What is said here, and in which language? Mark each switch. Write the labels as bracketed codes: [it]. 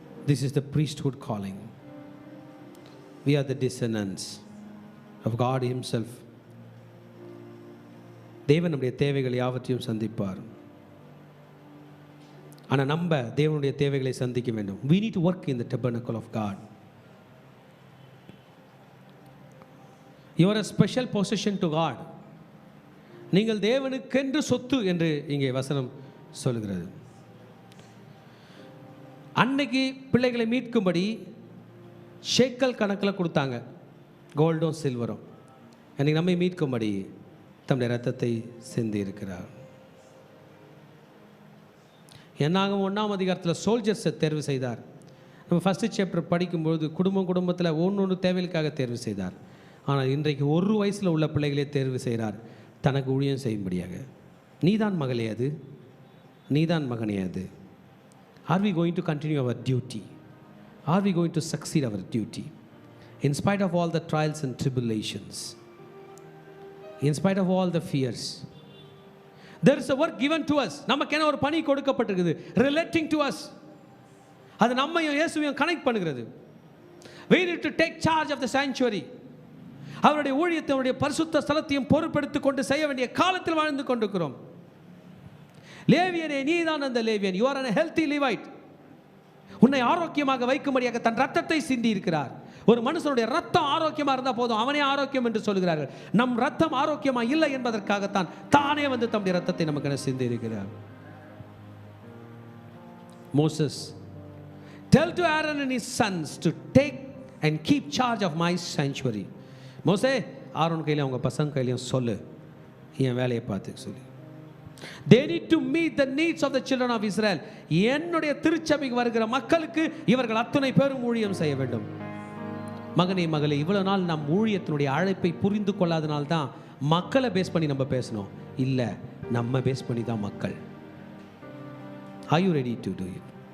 [en] This is the priesthood calling. We are the descendants of God himself. [ta] தேவன் நம்முடைய தேவைகள் யாவற்றையும் சந்திப்பார். ஆனால் நம்ம தேவனுடைய தேவைகளை சந்திக்க வேண்டும். [en] We need to work in the tabernacle of God. You are a special possession to God. [ta] நீங்கள் தேவனுக்கென்று சொத்து என்று இங்கே வசனம் சொல்கிறது. அன்னைக்கு பிள்ளைகளை மீட்கும்படி ஷேக்கல் கணக்கில் கொடுத்தாங்க, கோல்டும் சில்வரும். அன்றைக்கி நம்மை மீட்கும்படி தம்முடைய ரத்தத்தை சிந்தி இருக்கிறார். என்னாகும் 1ஆம் அதிகாரத்தில் சோல்ஜர்ஸை தேர்வு செய்தார். நம்ம ஃபஸ்ட்டு சாப்டர் படிக்கும்பொழுது குடும்பத்தில் ஒன்று தேவைகளுக்காக தேர்வு செய்தார். ஆனால் இன்றைக்கு 1 வயசில் உள்ள பிள்ளைகளே தேர்வு செய்கிறார் தனக்கு ஊழியம் செய்யும்படியாக. நீதான் மகளே அது, நீதான் மகனே அது. [en] Are we going to continue our duty? Are we going to succeed our duty? In spite of all the trials and tribulations, in spite of all the fears, there is a work given to us. [ta] நமக்கென ஒரு பணி கொடுக்கப்பட்டிருக்குது, [en] relating to us. [ta] அது நம்மையும் இயேசுவையும் connect பண்ணுகிறது. [en] We need to take charge of the sanctuary. [ta] அவருடைய ஊழியத்தை, அவருடைய பரிசுத்த ஸ்தலத்தையும் பொறுப்பெடுத்துக் கொண்டு செய்ய வேண்டிய காலத்தில் வாழ்ந்து கொண்டிருக்கிறோம். லேவியனே, நீதான் அந்த லேவியன். [en] You are a healthy Levite. [ta] உன்னை ஆரோக்கியமாக வைக்கும்படியாக தன் ரத்தத்தை சிந்தி இருக்கிறார். ஒரு மனுஷனுடைய ரத்தம் ஆரோக்கியமாக இருந்தால் போதும், அவனே ஆரோக்கியம் என்று சொல்கிறார்கள். நம் ரத்தம் ஆரோக்கியமாக இல்லை என்பதற்காகத்தான் தானே வந்து தம்முடைய ரத்தத்தை நமக்கு சிந்தி இருக்கிறார். [en] Moses, tell to Aaron and his sons to take and keep charge of my sanctuary. [ta] மோசே, ஆரோன் கையிலையும் அவங்க பசங்க கையிலையும் சொல்லு, என் வேலையை பார்த்து சொல்லி. [en] They need to meet the needs of the children of Israel. [ta] என்னுடைய திருச்சபைக்கு வருகிற மக்களுக்கு இவர்கள் அத்தனை பேரும் ஊழியம் செய்ய வேண்டும். மகனே மகளே, இவ்வளவு நாள் நம் ஊழியத்தினுடைய அழைப்பை புரிந்து கொள்ளாதனால தான் மக்களை பேஸ் பண்ணி நம்ம பேசணும். இல்லை, நம்ம பேஸ் பண்ணி தான் மக்கள். [en] Are you ready to do it?